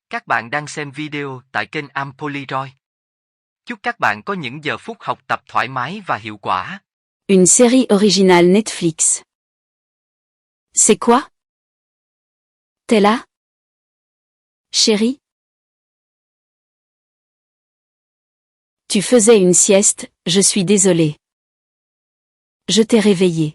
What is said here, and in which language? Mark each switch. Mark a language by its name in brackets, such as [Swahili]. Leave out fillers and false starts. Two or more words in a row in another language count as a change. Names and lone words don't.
[Vietnamese] Các bạn đang xem video tại kênh Ampoliroid. Chúc các bạn có những giờ phút học tập thoải mái và hiệu quả. [French] Une série originale Netflix. C'est quoi? T'es là? Chérie? Tu faisais une sieste, je suis désolé. Je t'ai réveillé.